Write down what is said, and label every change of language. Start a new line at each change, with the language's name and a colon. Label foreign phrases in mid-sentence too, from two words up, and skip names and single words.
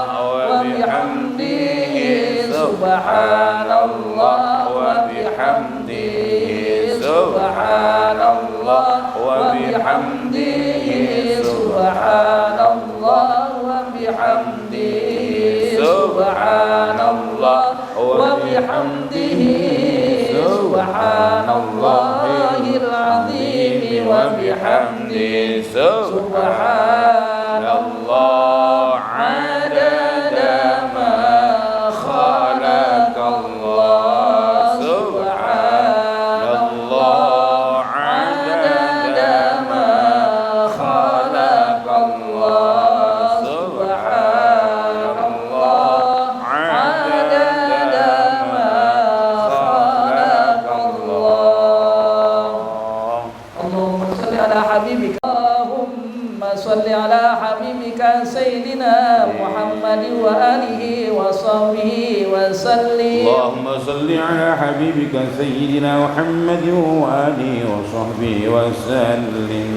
Arabic: وبحمده سبحان الله وبحمده سبحان الله وبحمده سبحان الله وبحمده سبحان الله وبحمده سبحان الله العظيم وبحمده سبحان الله عدد ما خلق الله سبحان الله عدد ما خلق الله سبحان الله عدد ما خلق الله اللهم صل على حبيبك اللهم صل على حبيبك سيدنا محمد وآله وصحبه وسلم اللهم صل على حبيبك سيدنا محمد وآله وصحبه وسلم